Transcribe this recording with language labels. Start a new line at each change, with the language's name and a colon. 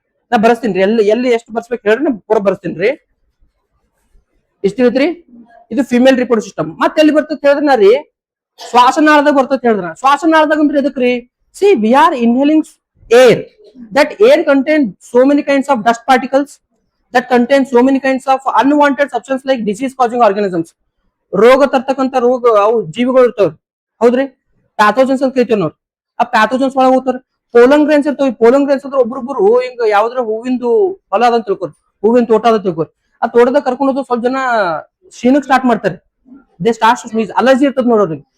Kannada: ನಾ ಬರೆಸ್ತೀನಿ. ಎಲ್ಲಿ ಎಷ್ಟು ಬರ್ಸ್ಬೇಕು ಹೇಳ್ರಿ, ನಾ ಪೂರ ಬರ್ಸ್ತೀನಿ. ಇಷ್ಟ ತಿಳಿತ್ರಿ? ಇದು ಫಿಮೇಲ್ ರಿಪ್ರೊಡಕ್ಟಿವ್ ಸಿಸ್ಟಮ್. ಮತ್ತೆ ಎಲ್ಲಿ ಬರ್ತದೆ ಹೇಳಿದ್ರ ರೀ, ಶ್ವಾಸನಾಳದಾಗ ಬರ್ತದೆ ಹೇಳಿದ್ರ. ಶ್ವಾಸನಾಳದಾಗ ಅಂದ್ರೆ ಎದಕ್ರಿ?
English: See we are inhaling air. That air contain so many kinds of dust particles, that contains so many kinds of unwanted substance like disease causing organisms.
Kannada: ರೋಗ ತರ್ತಕ್ಕಂಥ ರೋಗ ಅವು ಜೀವಿಗಳು ಇರ್ತಾವ್ರಿ, ಹೌದ್ರಿ, ಪ್ಯಾಥೋಜನ್ಸ್ ಅಂತ ಕರಿತೀವಿ ನಾವು. ಆ ಪ್ಯಾಥೋಜನ್ಸ್ ಒಳಗೆ ಹೋಗ್ತಾರ. ಪೋಲನ್ ಗ್ರೇನ್ಸ್ ಇರ್ತಾವ. ಪೋಲನ್ ಗ್ರೇನ್ಸ್ ಅಂದ್ರೆ ಒಬ್ರೊಬ್ರು ಹಿಂಗ ಯಾವ್ದ್ರ ಹೂವಿಂದು ಹೊಲ ಅದಂತ ತಿಳ್ಕೊರಿ, ಹೂವಿನ ತೋಟ ಅದ ತಿಳ್ಕೊರಿ. ಆ ತೋಟದಾಗ ಕರ್ಕೊಂಡು ಹೋದ್ರು ಸ್ವಲ್ಪ ಜನ ಶೀನಕ್ ಸ್ಟಾರ್ಟ್ ಮಾಡ್ತಾರೆ.
English: they start sneeze,
Kannada: ಅಲರ್ಜಿ ಇರ್ತದ ನೋಡ್ರಿ.